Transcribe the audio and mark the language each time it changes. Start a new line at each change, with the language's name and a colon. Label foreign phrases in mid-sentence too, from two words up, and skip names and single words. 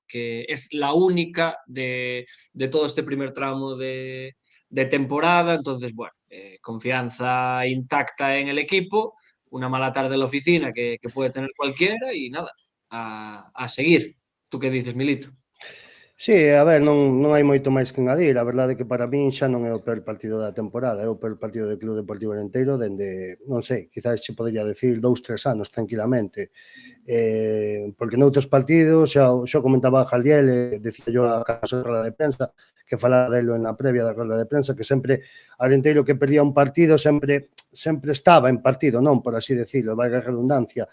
Spanish: Que es la única de todo este primer tramo de temporada. Entonces, bueno, confianza intacta en el equipo, una mala tarde en la oficina que puede tener cualquiera, y nada, a seguir. ¿Tú qué dices, Milito?
Galician: Sí, a ver, non hai moito máis que engadir. A verdade é que para min xa non é o peor partido da temporada, é o peor partido do Club Deportivo Arenteiro dende, non sei, quizás se podría decir 2-3 anos tranquilamente. Porque noutros partidos, xa comentaba Jaldiel,
Spanish: decía yo
Galician: a casa da roda de prensa, que falaba delo na previa da roda de prensa, que sempre Arenteiro que perdía un partido sempre estaba en partido, non
Spanish: por así decirlo,
Galician: valga a redundancia.